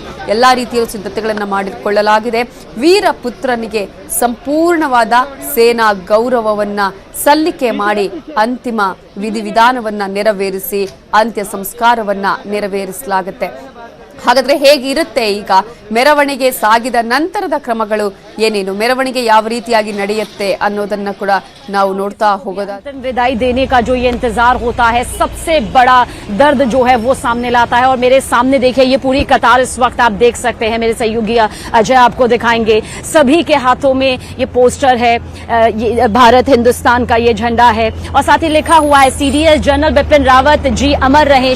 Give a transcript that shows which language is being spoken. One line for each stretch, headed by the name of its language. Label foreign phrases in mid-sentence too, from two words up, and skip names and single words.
Kannada: ಎಲ್ಲಾ ರೀತಿಯ ಸಿದ್ಧತೆಗಳನ್ನು ಮಾಡಿಕೊಳ್ಳಲಾಗಿದೆ. ವೀರ ಪುತ್ರನಿಗೆ ಸಂಪೂರ್ಣವಾದ ಸೇನಾ ಗೌರವವನ್ನ ಸಲ್ಲಿಕೆ ಮಾಡಿ ಅಂತಿಮ ವಿಧಿವಿಧಾನವನ್ನ ನೆರವೇರಿಸಿ ಅಂತ್ಯ ಸಂಸ್ಕಾರವನ್ನ ನೆರವೇರಿಸಲಾಗುತ್ತೆ. ಹಾಗಾದ್ರೆ ಹೇಗಿರುತ್ತೆ ಈಗ ಮೆರವಣಿಗೆ ಸಾಗಿದ ನಂತರದ ಕ್ರಮಗಳು ಏನೇನು, ಮೆರವಣಿಗೆ ಯಾವ ರೀತಿಯಾಗಿ ನಡೆಯುತ್ತೆ ಅನ್ನೋದನ್ನ ಕೂಡ ನಾವು ನೋಡ್ತಾ ಹೋಗೋದಾದ್ರೆ,
Hindi: विदाई देने का जो ये इंतजार होता है सबसे बड़ा दर्द जो है वो सामने लाता है। और मेरे सामने देखिए ये पूरी कतार इस वक्त आप देख सकते हैं, मेरे सहयोगी अजय आपको दिखाएंगे। सभी के हाथों में ये पोस्टर है, ये भारत हिंदुस्तान का ये झंडा है और साथ ही लिखा हुआ है सीडीएस जनरल बिपिन रावत जी अमर रहे।